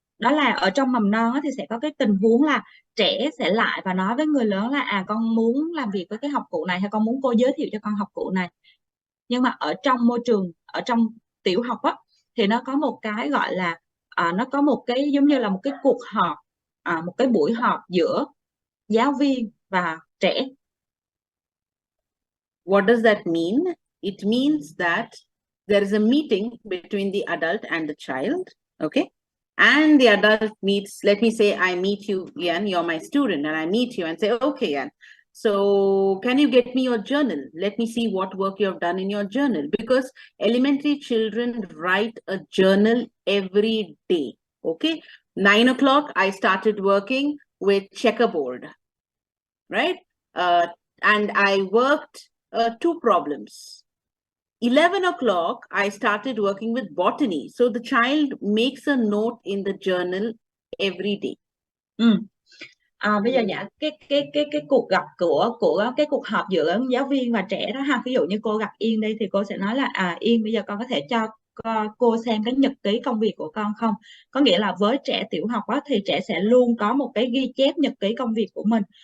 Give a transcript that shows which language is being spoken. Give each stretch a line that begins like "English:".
Vietnamese: Đó là ở trong mầm non thì sẽ có cái tình huống là trẻ sẽ lại và nói với người lớn là con muốn làm việc với cái học cụ này, hay con muốn cô giới thiệu cho con học cụ này. Nhưng mà ở trong môi trường, ở trong tiểu học á, thì nó có một cái gọi là nó có một cái giống như là một cái cuộc họp, một cái buổi họp giữa giáo viên và trẻ.
English: What does that mean? It means that there is a meeting between the adult and the child, okay? And the adult meets, let me say I meet you, Ian, you're my student, and I meet you and say, okay, Ian, so can you get me your journal? Let me see what work you have done in your journal. Because elementary children write a journal every day, okay? 9 o'clock, I started working with checkerboard, right? And I worked 2 problems. 11 o'clock, I started working with botany. So the child makes a note in the journal every day.
Vietnamese: Bây giờ cái cuộc gặp của cái cuộc họp giữa giáo viên và trẻ đó ha, ví dụ như cô gặp Yên đây thì cô sẽ nói là Yên, bây giờ con có thể cho cô xem cái nhật ký công việc của con không? Có nghĩa là với trẻ tiểu học á, thì trẻ sẽ luôn có một cái ghi chép nhật ký công việc của mình.